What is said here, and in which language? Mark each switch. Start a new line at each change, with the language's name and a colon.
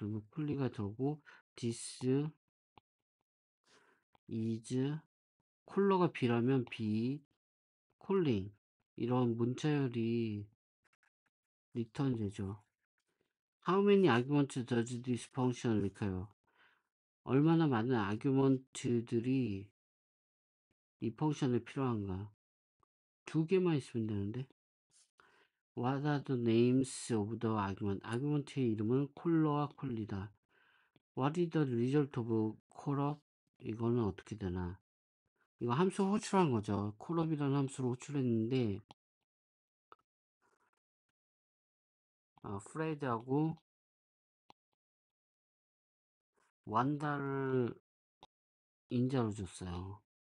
Korean: 그러면 콜리가 들어오고
English: this is
Korean: 콜러가 B라면 B 콜링 이런 문자열이 리턴 되죠.
English: How many arguments does this function require?
Korean: 얼마나 많은 아규먼트들이 이 펑션에 필요한가? 2개만 있으면 되는데.
English: What are the names of the argument?
Korean: 아규먼트의 이름은 콜러와 콜리다.
English: What is the result of 콜업?
Korean: 이거는 어떻게 되나? 이거 함수 호출한 거죠. 콜업이라는 함수를 호출했는데 프레드하고 완다를 인자로 줬어요.